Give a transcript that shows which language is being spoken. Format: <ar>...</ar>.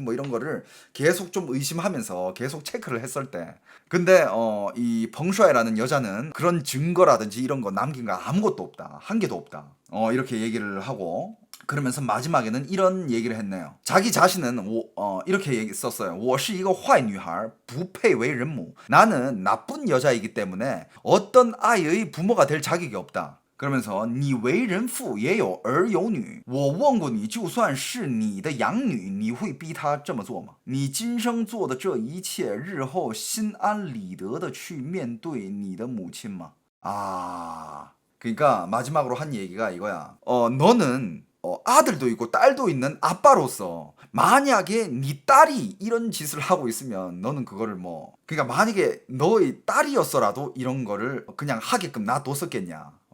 <ko>뭐 이런 거를 계속 좀 의심하면서 계속 체크를 했을 때. 근데 이 펑슈아이라는 여자는 그런 증거라든지 이런 거 남긴 거 아무것도 없다. 한 개도 없다. 이렇게 얘기를 하고 그러면서 마지막에는 이런 얘기를 했네요. 자기 자신은 이렇게 썼어요.</ko> <zh>我是一个坏女孩,不配为人母.</zh> <ko>나는 나쁜 여자이기 때문에 어떤 아이의 부모가 될 자격이 없다. 그러면서</ko> <zh>你为人父也有儿有女，我问过你就算是你的养女你会逼他这么做吗？你今生做的这一切日后心安理得的去面对你的母亲吗？ 아</zh> <ko>그러니까 마지막으로 한 얘기가 이거야. 너는 아들도 있고 딸도 있는 아빠로서 만약에 네 딸이 이런 짓을 하고 있으면 너는 그거를 뭐 그러니까 만약에 너의 딸이었어라도 이런 거를 그냥 하게끔 놔뒀었겠냐.</ko>